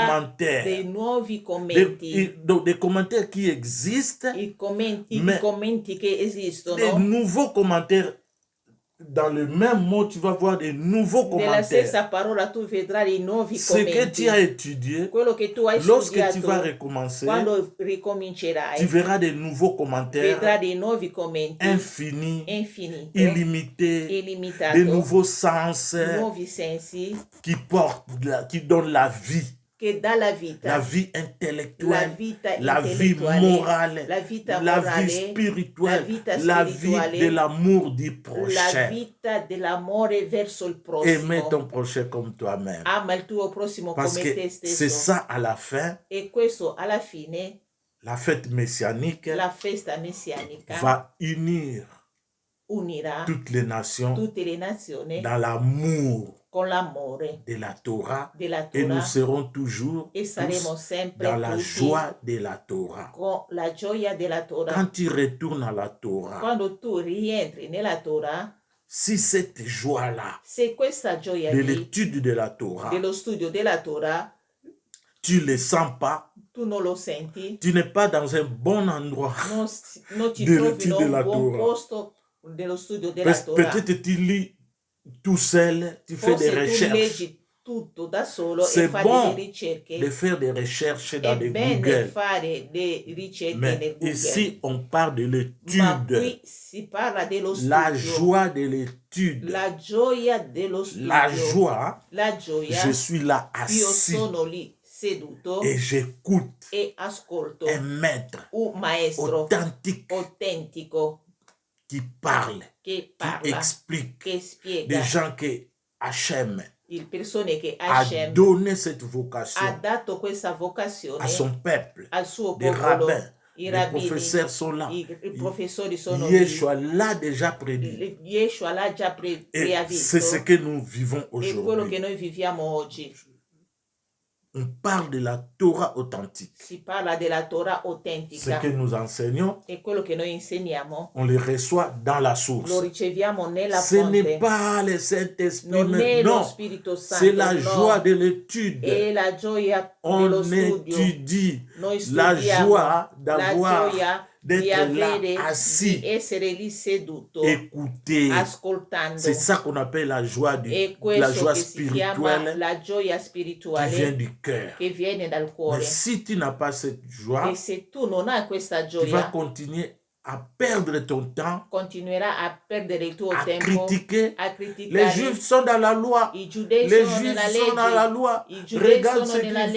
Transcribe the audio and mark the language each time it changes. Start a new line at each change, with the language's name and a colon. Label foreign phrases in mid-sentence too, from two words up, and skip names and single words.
French: commentaires.
Italian: nuovi commenti,
French: Donc, des commentaires qui existent,
Italian: i commenti che
French: des
Italian: esistono.
French: nouveaux commentaires. Dans le même mot, tu vas voir des nouveaux
Italian: Nella stessa
French: commentaires.
Italian: parola tu vedrai i nuovi
French: Ce que
Italian: commenti.
French: tu as étudié,
Italian: Quello che tu hai
French: lorsque tu vas
Italian: studiato,
French: recommencer,
Italian: quando
French: tu
Italian: ricomincerai,
French: verras des nouveaux
Italian: vedrai
French: commentaires
Italian: dei nuovi commenti
French: infinis,
Italian: infiniti,
French: illimités,
Italian: illimitato,
French: des nouveaux sens
Italian: nuovi sensi
French: qui qui donnent la vie
Italian: che dà la vita, la
French: intellectuelle,
Italian: vita
French: la vie
Italian: intellettuale,
French: morale,
Italian: la vita la morale,
French: vie spirituelle,
Italian: la vita
French: la vie
Italian: spirituale,
French: de l'amour du
Italian: la
French: prochain.
Italian: vita dell'amore verso il
French: Aimez
Italian: prossimo.
French: ton prochain comme toi-même.
Italian: Ama il tuo prossimo
French: Parce
Italian: come
French: que
Italian: te
French: c'est
Italian: stesso.
French: ça à la fin,
Italian: E questo alla fine,
French: la fête messianique
Italian: la festa messianica
French: va unir
Italian: unirà
French: toutes les nations
Italian: tutte le nazioni
French: dans l'amour
Italian: con l'amore
French: de la Torah
Italian: della
French: et nous
Italian: Torah
French: serons toujours
Italian: e saremo
French: tous
Italian: sempre
French: dans la
Italian: tutti
French: joie de la Torah.
Italian: con la gioia della Torah.
French: Quand tu retournes à la Torah,
Italian: Quando tu rientri nella Torah,
French: si cette joie-là
Italian: se questa gioia
French: de
Italian: lì,
French: l'étude de la Torah,
Italian: dello studio della Torah,
French: tu ne le sens pas,
Italian: tu non lo senti,
French: tu n'es pas dans un bon endroit.
Italian: non ti
French: De
Italian: trovi
French: l'étude
Italian: in un della buon Torah. posto dello studio della Torah.
French: Peut-être tu lis tout seul, tu fais des
Italian: Forse tu
French: recherches.
Italian: leggi tutto da solo
French: C'est
Italian: e fai
French: bon
Italian: delle ricerche.
French: de faire des recherches dans
Italian: È
French: des
Italian: bene
French: Google.
Italian: fare le ricerche
French: Mais
Italian: nel Google.
French: ici, on parle de
Italian: Ma
French: l'étude,
Italian: qui si parla dello studio.
French: la joie de l'étude.
Italian: La gioia dello studio.
French: La joie,
Italian: La gioia.
French: je suis là
Italian: Io
French: assis
Italian: sono lì seduto
French: et j'écoute
Italian: e ascolto
French: un maître
Italian: un maestro
French: authentique
Italian: autentico
French: qui parle,
Italian: che
French: qui
Italian: parla,
French: explique.
Italian: che spiega.
French: Des gens que Hachem
Italian: Il persone che
French: a
Italian: Hashem
French: donné cette
Italian: ha
French: vocation
Italian: dato questa vocazione
French: à son peuple,
Italian: al suo
French: des
Italian: popolo,
French: rabbins, Les professeurs sont là.
Italian: I professori sono
French: Yeshua l'a déjà prédit.
Italian: Yeshua l'ha già
French: Et c'est ce que nous vivons
Italian: è quello che
French: aujourd'hui.
Italian: noi viviamo oggi.
French: On parle de la Torah authentique.
Italian: Si parla della Torah
French: Ce
Italian: autentica.
French: que nous enseignons,
Italian: E quello che noi insegniamo
French: on le reçoit dans la
Italian: lo
French: source.
Italian: riceviamo nella
French: Ce n'est
Italian: fonte.
French: pas le Saint-Esprit,
Italian: Non è lo
French: non.
Italian: Spirito Santo,
French: C'est la
Italian: no.
French: joie de l'étude.
Italian: È la gioia
French: On
Italian: dello studio.
French: étudie
Italian: Noi
French: la
Italian: studiamo
French: joie
Italian: la
French: d'avoir,
Italian: gioia di
French: d'être là,
Italian: avere,
French: assis,
Italian: di essere lì seduto,
French: écouter.
Italian: ascoltando.
French: C'est ça qu'on appelle la joie,
Italian: E
French: la
Italian: questo
French: joie
Italian: che si chiama
French: spirituelle
Italian: la gioia
French: qui vient
Italian: spirituale
French: du cœur.
Italian: che viene dal cuore.
French: Mais si tu n'as pas cette joie,
Italian: E se tu non hai questa
French: tu vas
Italian: gioia,
French: continuer à perdre ton temps,
Italian: continuerai a perdere il tuo
French: à
Italian: tempo,
French: critiquer.
Italian: a
French: Les
Italian: criticare.
French: Juifs sont dans la loi.
Italian: I giudei
French: Les
Italian: sono
French: Juifs
Italian: nella
French: sont dans la
Italian: legge.
French: loi.
Italian: I giudei
French: Regarde
Italian: sono
French: ce
Italian: nella
French: qu'ils font.